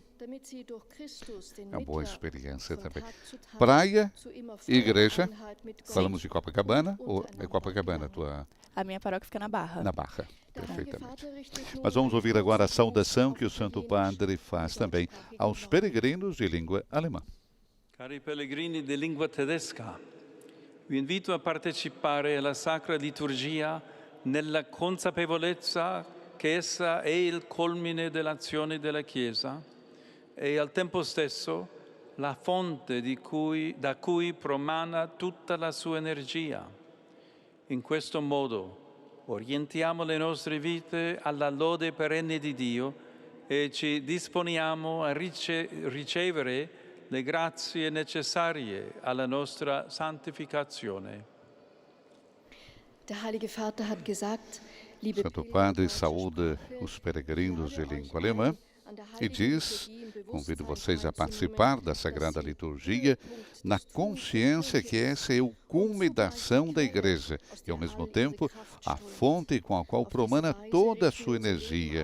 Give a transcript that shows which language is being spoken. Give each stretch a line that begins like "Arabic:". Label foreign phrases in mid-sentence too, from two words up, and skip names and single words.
Portuguese: É uma boa experiência também. Praia, igreja, falamos de Copacabana, ou é Copacabana a tua... A minha paróquia fica na Barra. Na Barra, perfeitamente. Mas vamos ouvir agora a saudação que o Santo Padre faz também aos peregrinos de língua alemã.
Italian: Cari pellegrini di lingua tedesca, vi invito a partecipare alla Sacra Liturgia nella consapevolezza che essa è il culmine dell'azione della Chiesa e al tempo stesso la fonte da cui promana tutta la sua energia. In questo modo orientiamo le nostre vite alla lode perenne di Dio e ci disponiamo a ricevere le grazie necessarie alla nostra santificazione.
Portuguese: O Santo Padre saúda os peregrinos de língua alemã e diz: convido vocês a participar da Sagrada Liturgia na consciência que essa é o cume da ação da Igreja e, ao mesmo tempo, a fonte com a qual promana toda a sua energia.